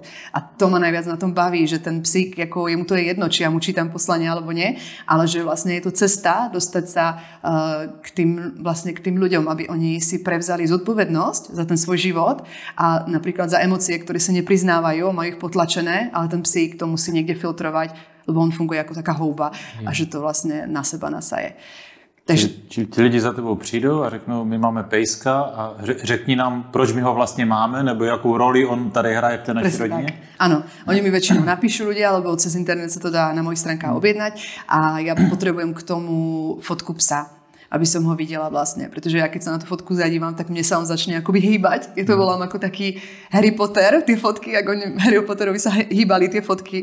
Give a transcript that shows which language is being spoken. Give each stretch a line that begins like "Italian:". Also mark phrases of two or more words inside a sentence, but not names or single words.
Slovak: A to ma najviac na tom baví, že ten psík, ako jemu to je jedno, či ja mu čítam poslanie alebo nie, ale že vlastne je to cesta dostať sa k tým ľuďom, aby oni si prevzali zodpovednosť za ten svoj život a napríklad za emócie, ktoré sa nepriznávajú, majú ich potlačené, ale ten psík to musí niekde filtrovať, lebo on funguje ako taká houba a že to vlastne na seba nasaje.
Czech: Takže ti lidi za tebou přijdou a řeknou, my máme pejska a řekni nám, proč my ho vlastně máme, nebo jakou roli on tady hraje v té naší rodině?
Slovak: Áno, oni mi väčšinou napíšu ľudia, alebo cez internet sa to dá na mojich stránkach objednať a ja potrebujem k tomu fotku psa, aby som ho videla vlastne, pretože ja keď sa na tú fotku zadívam, tak mne sa on začne akoby hýbať. Ja to volám ako taký Harry Potter, tie fotky, ako Harry Potterovi sa hýbali tie fotky.